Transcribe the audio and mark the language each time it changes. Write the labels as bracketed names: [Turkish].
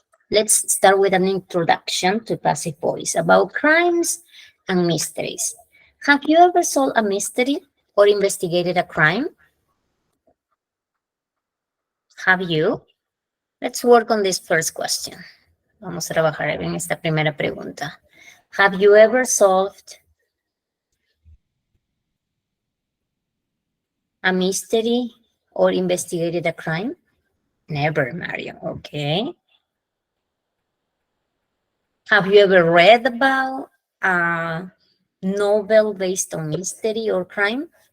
[English] Let's start with an introduction to passive voice about crimes and mysteries. Have you ever solved a mystery or investigated a crime? Have you? Let's work on this first question. [Spanish] Vamos a trabajar en esta primera pregunta. [English] Have you ever solved a mystery or investigated a crime? Never, Mario. Okay. Have you ever read about a novel based on mystery or crime?